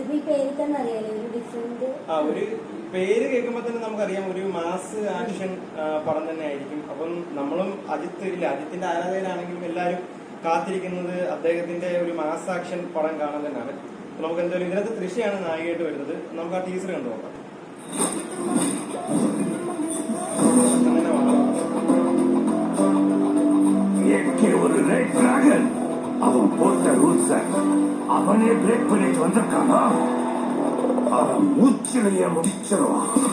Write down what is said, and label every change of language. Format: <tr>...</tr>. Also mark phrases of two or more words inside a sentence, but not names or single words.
<ml>ആ ഒരു പേര് കേൾക്കുമ്പോൾ തന്നെ നമുക്കറിയാം ഒരു</ml> <en>mass action</en> <ml>പടം തന്നെ ആയിരിക്കും. അപ്പം നമ്മളും അജിത്തിന്റെ ആരാധകരാണെങ്കിലും എല്ലാവരും കാത്തിരിക്കുന്നത് അദ്ദേഹത്തിന്റെ ഒരു</ml> <en>mass action</en> <ml>പടം കാണാൻ തന്നെയാണ്. നമുക്ക് എന്തായാലും ഇതിനകത്ത് തൃശ്ശയാണ് നായികയായിട്ട് വരുന്നത്. നമുക്ക് ആ ടീസർ കണ്ടു നോക്കാം.</ml> <ta>ஒரு</ta> <en>red dragon</en> <ta>அவன் போட்ட ரூல்ஸ அவனே பிரேக் பண்ணிட்டு வந்திருக்கானா, அவன் மூச்சிலேயே முடிச்சிருவான்.</ta>